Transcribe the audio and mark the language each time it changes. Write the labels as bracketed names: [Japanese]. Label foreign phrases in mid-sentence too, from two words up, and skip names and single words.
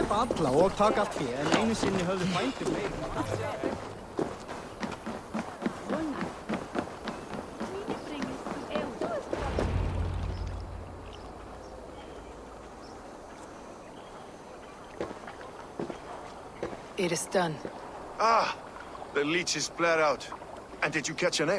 [Icelandic] Drepa alla og taka allt fé, en einu sinni höfðu bændur meira. [English] It is done. Ah! The leech is bled out. And did you catch a name?